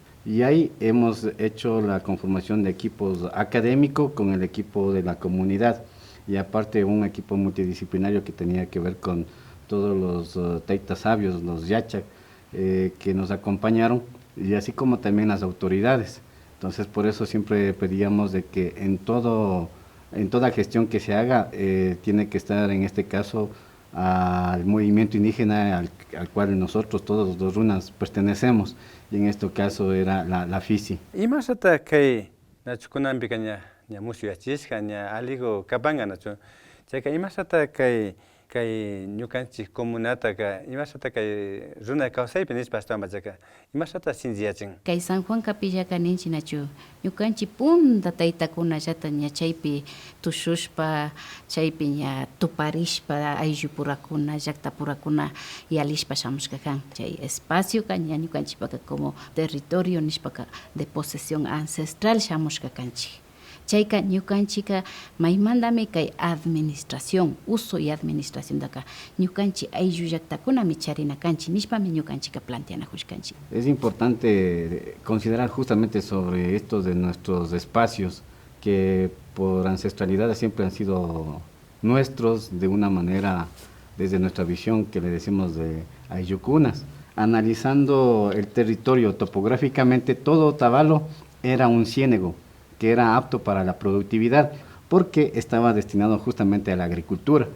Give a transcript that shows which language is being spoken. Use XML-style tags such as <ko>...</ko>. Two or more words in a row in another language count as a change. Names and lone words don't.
<es>Y ahí hemos hecho la conformación de equipos académicos con el equipo de la comunidad, y aparte un equipo multidisciplinario que tenía que ver con todos los taitas sabios, los yachak, que nos acompañaron, y así como también las autoridades. Entonces por eso siempre pedíamos de que en toda gestión que se haga tiene que estar en este caso al movimiento indígena al cual nosotros todos los runas pertenecemos, y en este caso era la FISI.</es> <qu>Imashata kay nachukunampika ña musyachishka ña aligo kapanga nachu chayka imashata kay ñukanchik comunataka imashata kay runa kawsaypi nishpa ashtawanpachaka imashata shinchiyachin. Kay San Juan Capillaka ninchik nachu ñukanchik punta taytakunallata ña chaypi tushushpa chaypi ña tuparishpa ayllupurakuna llaqtapurakuna yalishpa shamushka kan. Chay espacioka ña ñukanchikpaka</qu> <es>como territorio</es> <qu>nishpaka</qu> <es>de posesión ancestral</es> <qu>shamushka kanchik. Chayka ñukanchika maymandami kay administración,</qu> <es>uso y administración</es> <qu>daka ñukanchik ayllu llaqtakunami charina kanchik nishpami ñukanchika planteanajushkanchik.</qu> <es>Es importante considerar justamente sobre esto de nuestros espacios que por ancestralidad siempre han sido nuestros de una manera desde nuestra visión que le decimos de ayllucunas. Analizando el territorio topográficamente, todo Otavalo era un ciénego que era apto para la productividad porque estaba destinado justamente a la agricultura.</es>